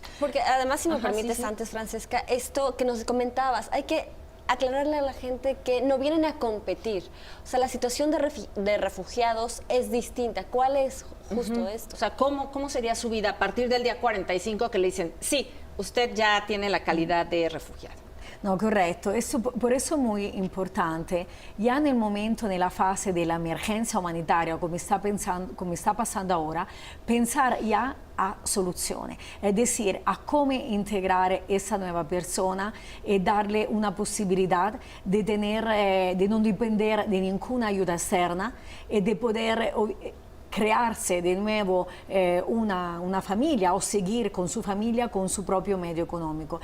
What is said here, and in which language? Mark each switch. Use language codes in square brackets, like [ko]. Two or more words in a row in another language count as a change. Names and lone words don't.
[es] Porque además, si me permites antes, Francesca, esto que nos comentabas, hay que aclararle a la gente que no vienen a competir. O sea, la situación de refugiados es distinta. ¿Cuál es justo esto? O sea, ¿cómo sería su vida a partir del día 45 que le dicen, sí, usted ya tiene la calidad de refugiado. [it] No, corretto, [es] por eso [it] è molto importante, ya nel momento, nella fase dell'emergenza umanitaria, come sta passando ora, pensare ya a soluzione, [es] es decir, a cómo integrar esa nueva persona y darle una posibilidad de de no depender de ninguna ayuda externa y de poder crearse de nuevo una familia o seguir con su familia con su propio medio económico.